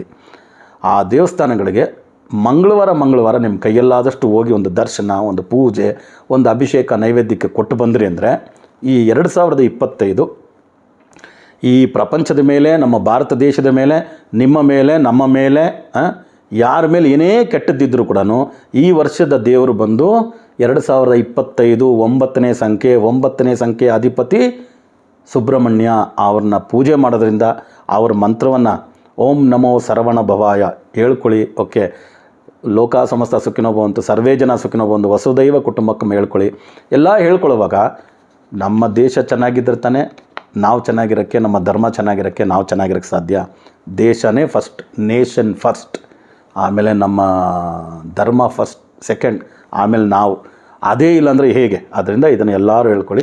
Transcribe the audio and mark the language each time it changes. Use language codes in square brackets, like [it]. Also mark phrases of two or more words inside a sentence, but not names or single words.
[kn] ಆ ದೇವಸ್ಥಾನಗಳಿಗೆ ಮಂಗಳವಾರ ನಿಮ್ಮ ಕೈಯಲ್ಲಾದಷ್ಟು ಹೋಗಿ ಒಂದು ದರ್ಶನ, ಒಂದು ಪೂಜೆ, ಒಂದು ಅಭಿಷೇಕ ನೈವೇದ್ಯಕ್ಕೆ ಕೊಟ್ಟು ಬಂದ್ರಿ ಅಂದರೆ ಈ 2025 ಈ ಪ್ರಪಂಚದ ಮೇಲೆ, ನಮ್ಮ ಭಾರತ ದೇಶದ ಮೇಲೆ, ನಿಮ್ಮ ಮೇಲೆ, ನಮ್ಮ ಮೇಲೆ, ಯಾರ ಮೇಲೆ ಏನೇ ಕೆಟ್ಟದ್ದಿದ್ದರೂ ಕೂಡ ಈ ವರ್ಷದ ದೇವರು ಬಂದು 2025 9ನೇ ಸಂಖ್ಯೆ ಅಧಿಪತಿ ಸುಬ್ರಹ್ಮಣ್ಯ. ಅವ್ರನ್ನ ಪೂಜೆ ಮಾಡೋದ್ರಿಂದ ಅವ್ರ ಮಂತ್ರವನ್ನು [sa] ಓಂ ನಮೋ ಸರವಣ ಭವಾಯ [kn] ಹೇಳ್ಕೊಳ್ಳಿ. ಓಕೆ, [sa] ಲೋಕ ಸಮಸ್ತ ಸುಖಿನೋ ಭವಂತು, ಸರ್ವೇ ಜನ ಸುಖಿನೋ ಭವಂತು, ವಸುದೈವ ಕುಟುಂಬಕ್ಕಂ ಹೇಳ್ಕೊಳ್ಳಿ. [kn] ಎಲ್ಲ ಹೇಳ್ಕೊಳ್ಳುವಾಗ ನಮ್ಮ ದೇಶ ಚೆನ್ನಾಗಿದ್ದರೆ ತಾನೇ ನಾವು ಚೆನ್ನಾಗಿರೋಕ್ಕೆ, ನಮ್ಮ ಧರ್ಮ ಚೆನ್ನಾಗಿರೋಕ್ಕೆ, ನಾವು ಚೆನ್ನಾಗಿರೋಕ್ಕೆ ಸಾಧ್ಯ. ದೇಶನೇ ಫಸ್ಟ್, [en] nation first, [kn] ಆಮೇಲೆ ನಮ್ಮ ಧರ್ಮ ಫಸ್ಟ್, ಸೆಕೆಂಡ್, ಆಮೇಲೆ ನಾವು. ಅದೇ ಇಲ್ಲಾಂದರೆ ಹೇಗೆ? ಅದರಿಂದ ಇದನ್ನು ಎಲ್ಲರೂ ಹೇಳ್ಕೊಳ್ಳಿ.